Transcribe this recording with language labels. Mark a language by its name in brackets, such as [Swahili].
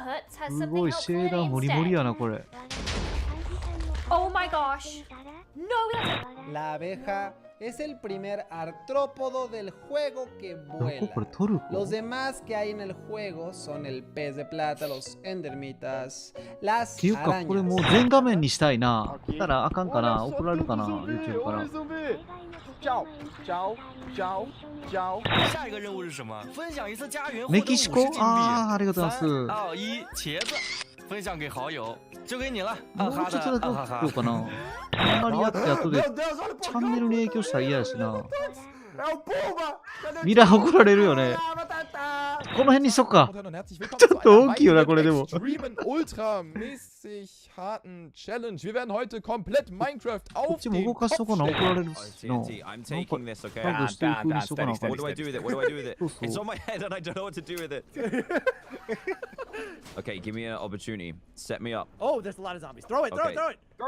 [Japanese] すごいシェーダーモリモリやなこれ。 [English] Oh my gosh. No. [Spanish] La abeja es el primer artrópodo del juego que vuela. Los demás que hay en el juego son el pez de plata, los endermitas, las [Japanese] っていうかこれ [Spanish] arañas. [Japanese] もう全画面にしたいな。したらあかんかな。怒られるかな YouTube から。 [Chinese] 下一个任务是什么？分享一次家园 [Japanese] メキシコ？ああ、ありがとうございます。 [Chinese] 3、2、1，茄子，分享给好友，就给你了。 [Japanese] もうちょっとだけ送ろうかな。あんまりやって後でチャンネルに影響したら嫌やしな。ミラー怒られるよね。この辺にしとくか。ちょっと大きいよなこれでも。こっちも動かしとかな怒られるしな。なんかハグしてる風にしとかなあかん。そうそう。 [English] Okay, give me an opportunity. Set me up. Oh, there's a lot of zombies. Throw it, throw it, throw it.